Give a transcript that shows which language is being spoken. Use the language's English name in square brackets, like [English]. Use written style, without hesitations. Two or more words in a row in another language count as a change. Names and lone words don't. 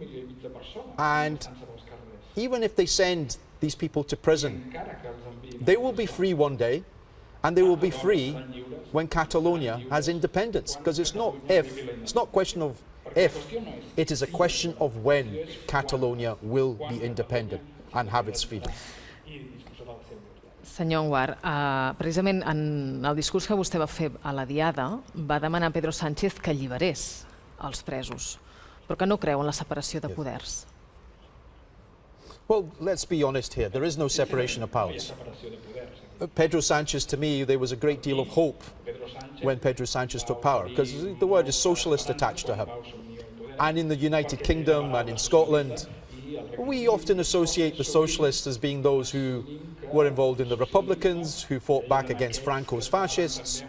[English] And even if they send these people to prison, they will be free one day, and they will be free when Catalonia has independence. Because it's not if, it's not a question of if, it is a question of when Catalonia will be independent and have its freedom. [Catalan] Senyor Anwar, precisament en el discurs que vostè va fer a la Diada va demanar a Pedro Sánchez que alliberés els presos, però que no creu en la separació de poders. [English] Well, let's be honest here. There is no separation of powers. Pedro Sánchez, to me, there was a great deal of hope when Pedro Sanchez took power, because the word is socialist attached to him. And in the United Kingdom and in Scotland, we often associate the socialists as being those who were involved in the Republicans, who fought back against Franco's fascists.